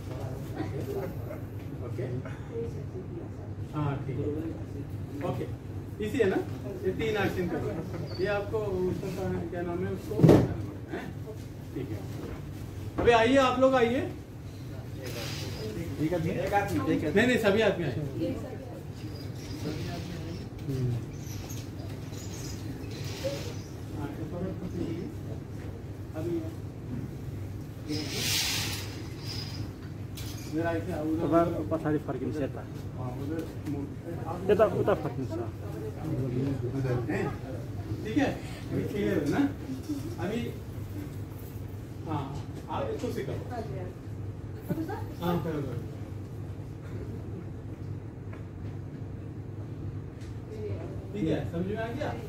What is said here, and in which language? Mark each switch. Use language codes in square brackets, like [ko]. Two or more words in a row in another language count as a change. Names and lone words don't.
[hi] ओके, हाँ ठीक है, ओके, इसी है ना, ये 3 एक्शन करो। ये आपको उसका क्या नाम है, उसको ठीक है। अभी आइए, आप लोग आइए, नहीं सभी आदमी आए। [ne] पछाडि फर्किन्छ, यता उता फर्किन्छ। [hi] ठीक है, क्लियर है ना? अभी हाँ, आप इसको सिखाओ। हाँ, करो। ठीक है, समझ में आ गया?